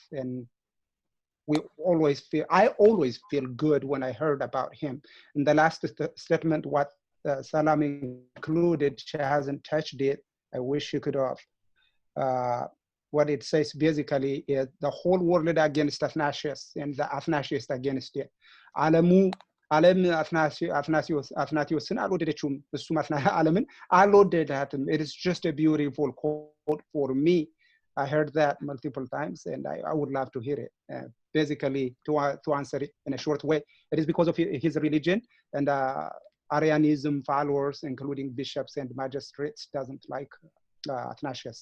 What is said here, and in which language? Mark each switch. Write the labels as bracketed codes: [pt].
[en] And I always feel good when I heard about him. And the last statement, what Salam included, she hasn't touched it. I wish she could have. What it says basically is the whole world against Athanasius and the Athanasius against it. [am] ዓለም አትናቴዎስን አልወደደችውም፣ እሱም ዓለምን አልወደዳትም. [en] It is just a beautiful quote for me. I heard that multiple times, and I would love to hear it. Basically, to answer it in a short way, it is because of his religion, and Arianism followers, including bishops and magistrates, doesn't like Athanasius.